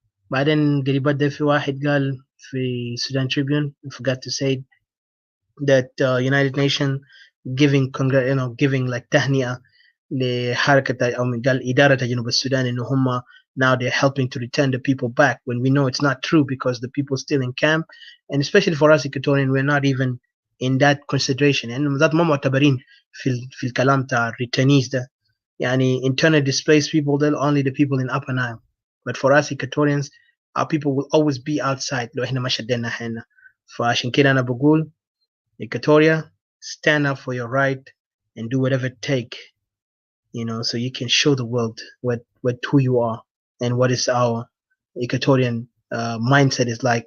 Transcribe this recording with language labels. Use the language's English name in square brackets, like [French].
[Arabic] بعدين قريبات ده في واحد قال في [English] Sudan Tribune, I forgot to say that United Nations giving like [Arabic] تهنئة لحركة أو قال إدارة جنوب السودان إنه هم [English] now they're helping to return the people back, when we know it's not true, because the people still in camp, and especially for us Equatorian, we're not even in that consideration. [Arabic] يعني ذات ما معتبرين في الكلام تاع returnees ده. [English] يعني internally displaced people, they're only the people in Upper Nile. But for us Equatorians, our people will always be outside [Arabic] لو احنا ما شدينا حيلنا. فعشان كده أنا بقول [English] Equatoria, stand up for your right and do whatever it take, so you can show the world what who you are and what is our Equatorian mindset is like.